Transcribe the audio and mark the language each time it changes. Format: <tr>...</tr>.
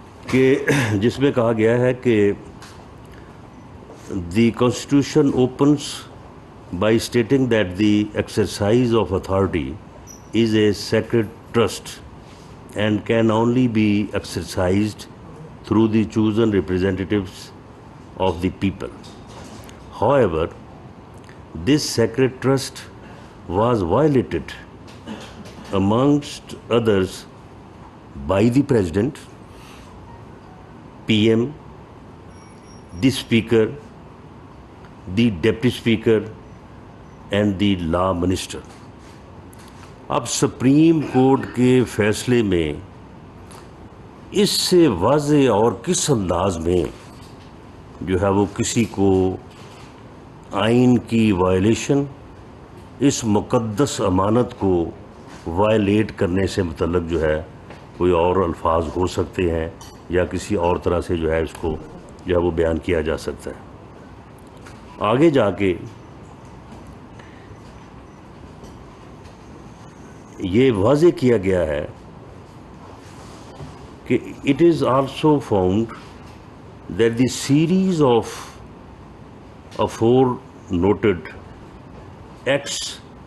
<ur>کہ جس میں کہا گیا ہے کہ</ur> <en>The constitution opens by stating that the exercise of authority is a sacred trust and can only be exercised through the chosen representatives of the people. However, this sacred trust was violated, amongst others, by the President, PM, the Speaker, the Deputy Speaker, and the Law Minister.</en> <ur>اب supreme court کے فیصلے میں اس سے واضح اور کس انداز میں جو ہے وہ کسی کو آئین کی وائلیشن، اس مقدس امانت کو وائلیٹ کرنے سے متعلق جو ہے کوئی اور الفاظ ہو سکتے ہیں یا کسی اور طرح سے جو ہے اس کو جو ہے وہ بیان کیا جا سکتا ہے. آگے جا کے یہ واضح کیا گیا ہے کہ</ur> <en>it is also found that the series of aforementioned acts,</en>